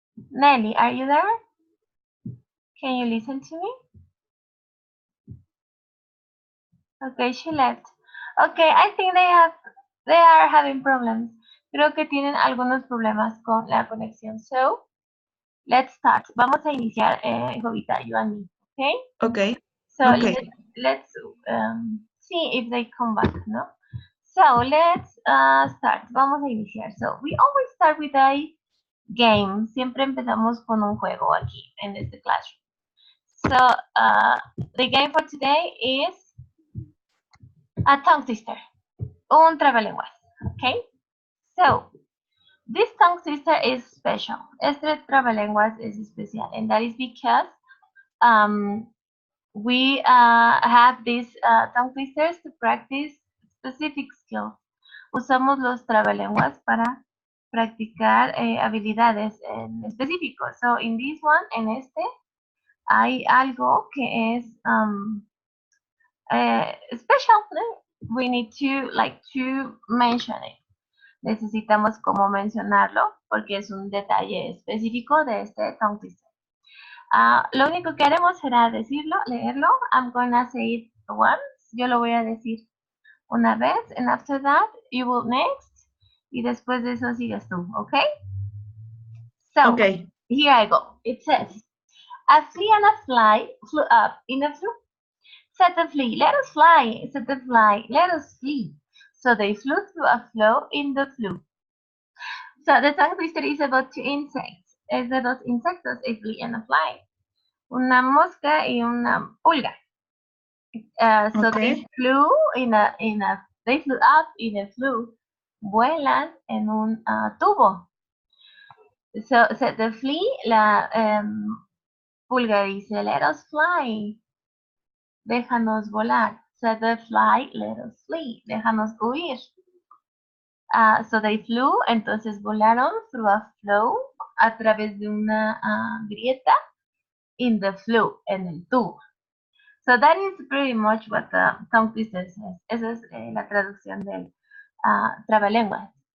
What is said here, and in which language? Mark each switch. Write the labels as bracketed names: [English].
[English] Nelly, are you there? Can you listen to me? Okay, she left. Okay, I think they are having problems. [Spanish] Creo que tienen algunos problemas con la conexión. [English] So, let's start. [Spanish] Vamos a iniciar, [English] Jovita, you and me. Okay? Okay. So Okay. let's see if they come back, no? So let's start. [Spanish] Vamos a iniciar. [English] So we always start with a game. [Spanish] Siempre empezamos con un juego aquí en este classroom. [English] So the game for today is a tongue twister. [Spanish] Un trabalenguas. [English] Okay? So this tongue twister is special. [Spanish] Este trabalenguas [English] is especial, and that is because we have these tongue twisters to practice specific skills. [Spanish] Usamos los trabalenguas para practicar habilidades en específico. [English] So, in this one, [Spanish] en este, hay algo que es special. [English] We need to mention it. [Spanish] Necesitamos como mencionarlo porque es un detalle específico de este tongue twister. Lo único que haremos será decirlo, leerlo. [English] I'm gonna say it once. [Spanish] Yo lo voy a decir una vez. [English] And after that, you will next. [Spanish] Y después de eso sigues tú, okay? [English] So, Okay. here I go. It says, a flea and a fly flew up in a flue. Said the flea, let us fly. Said the fly, let us flee. So they flew through a flow in the flue. So the tongue twister is about two insects. [Spanish] Es de dos insectos, [English] a flea and a fly. [Spanish] Una mosca y una pulga. So [English] Okay. they flew they flew up in a flue. [Spanish] Vuelan en un tubo. [English] So the flea, [Spanish] la pulga dice, [English] let us fly. [Spanish] Déjanos volar. [English] So the fly, let us flee. [Spanish] Déjanos huir. [English] So they flew, [Spanish] entonces volaron [English] through a flow, [Spanish] a través de una grieta, [English] in the flue, [Spanish] en el tubo. [English] So that is pretty much what the tongue twister says. [Spanish] Esa es la traducción del trabalenguas.